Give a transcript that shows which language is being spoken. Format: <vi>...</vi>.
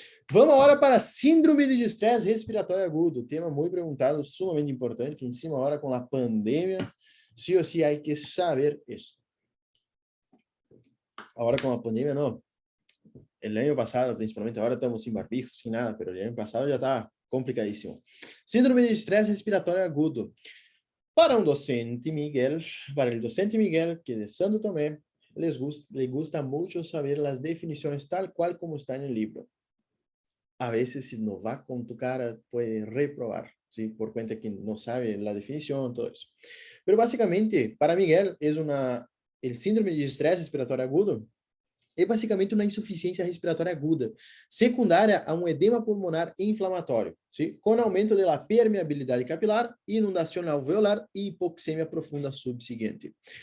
<pt>Vamos agora para síndrome de estresse respiratório agudo, tema muito perguntado, sumamente importante, em cima agora com a pandemia,</pt> <es>sí ou sí hay que saber</es> <pt>isso. Agora com a pandemia, não.</pt> <es>El año pasado, principalmente, ahora estamos sin barbijo, sin nada, pero el año pasado ya estaba complicadísimo. Síndrome de estrés respiratório agudo. Para el docente Miguel, que de Santo Tomé, le gusta mucho saber las definiciones tal cual como está en el libro. A veces, si no va con tu cara, puede reprobar, ¿sí? Por cuenta que no sabe la definición, todo eso. Pero básicamente, para Miguel, el síndrome de estrés respiratório agudo</es> <pt>é basicamente uma insuficiência respiratória aguda, secundária a um edema pulmonar inflamatório, ¿sí? Com aumento da permeabilidade capilar, inundação alveolar e hipoxemia profunda subseguinte.</pt>